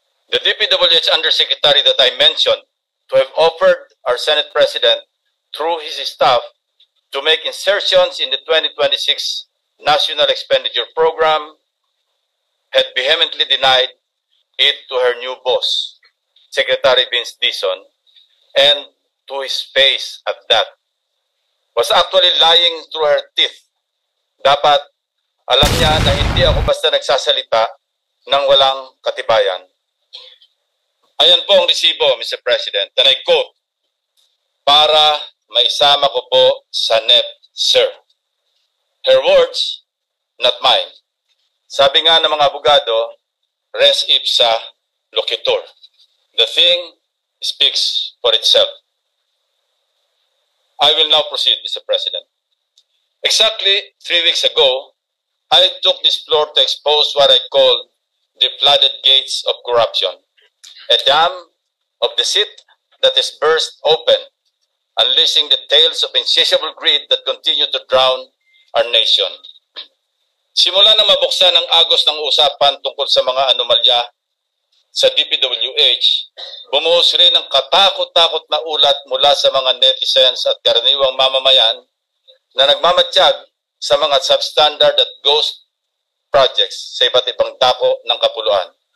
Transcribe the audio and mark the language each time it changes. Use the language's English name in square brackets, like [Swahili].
[English] The DPWH Undersecretary that I mentioned to have offered our Senate President through his staff to make insertions in the 2026 National Expenditure Program had vehemently denied it to her new boss, Secretary Vince Dizon, and to his face at that. Was actually lying through her teeth. [Filipino] Dapat alam niya na hindi ako basta nagsasalita ng walang katibayan. Ayan po ang resibo, Mr. President, [English] and I quote, [Filipino] para maisama ko po sa NEP, sir. [English] Her words, not mine. [Filipino] Sabi nga ng mga abogado, [Latin] res ipsa loquitur. [English] The thing speaks for itself. I will now proceed, Mr. President. Exactly 3 weeks ago, I took this floor to expose what I call the flooded gates of corruption, a dam of deceit that is burst open, unleashing the tales of insatiable greed that continue to drown our nation. [Filipino] Simula na mabuksan ang agos ng usapan tungkol sa mga anomalya sa DPWH, bumuhos rin ang katakot-takot na ulat mula sa mga netizens at karaniwang mamamayan na nagmamatsyag sa mga substandard at ghost projects sa iba't ibang dako ng kapuluan.